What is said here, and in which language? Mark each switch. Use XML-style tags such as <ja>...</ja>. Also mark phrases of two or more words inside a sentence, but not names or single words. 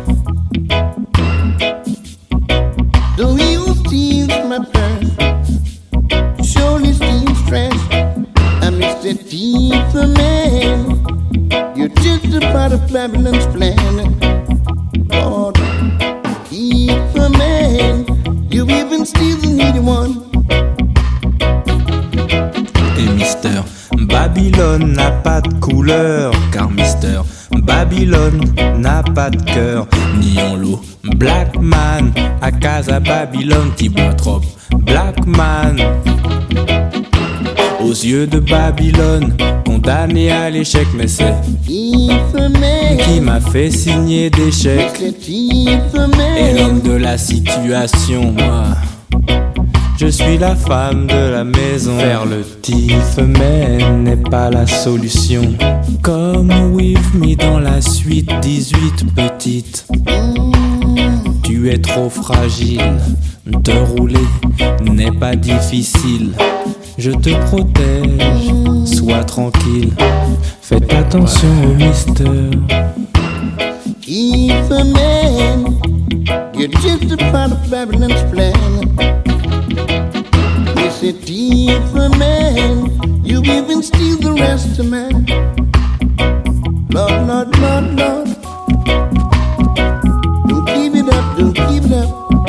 <en>Though you steal my purse, surely steals trash. I'm Mr. Thief Man. You're just a part of Babylon's plan. Lord, Thief Man. You even steal the needy one.</en> <fr>Et Mister Babylone n'a pas de couleur, car Mister Babylone n'a pas de cœur, ni en l'eau.</fr> <en>Black man,</en> <fr>à casa Babylone, t'y bois trop.</fr> <en>Black man,</en> <fr>aux yeux de Babylone, condamné à l'échec, mais c'est qui m'a fait signer des chèques. Et l'homme de la situation, moi, je suis la femme de la maison. Faire le</fr> <en>thief man</en> <fr>n'est pas la solution.</fr> <en>Come with me</en> <fr>dans la suite 18 petite. Tu es trop fragile. De rouler n'est pas difficile. Je te protège, sois tranquille. Faites attention au mister.</fr> <en>Thief man, you're just a part of Babylon's plan. Mr. Thief Man, you even steal the rest of man. Lord, Lord, Lord, Lord, don't keep it up, don't keep it up.</en>